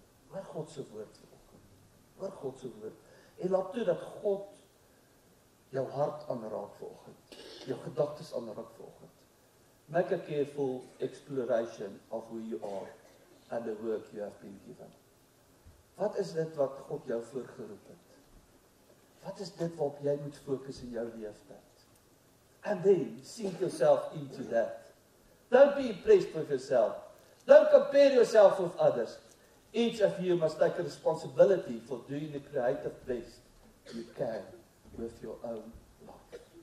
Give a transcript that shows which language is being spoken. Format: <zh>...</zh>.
<af>Hoor God se woord vanoggend. Hoor God se woord. En laat toe dat God jou hart aanraak vanoggend. Jou gedagtes aanraak vanoggend.</af> <en>Make a careful exploration of who you are and the work you have been given.</en> <af>Wat is dit wat God jou voorgeroep het? Wat is dit waarop jy moet fokus in jou lewenstyd?</af> <en>And then sink yourself into that. Don't be impressed with yourself. Don't compare yourself with others. Each of you must take a responsibility for doing the creative best you can with your own life.</en>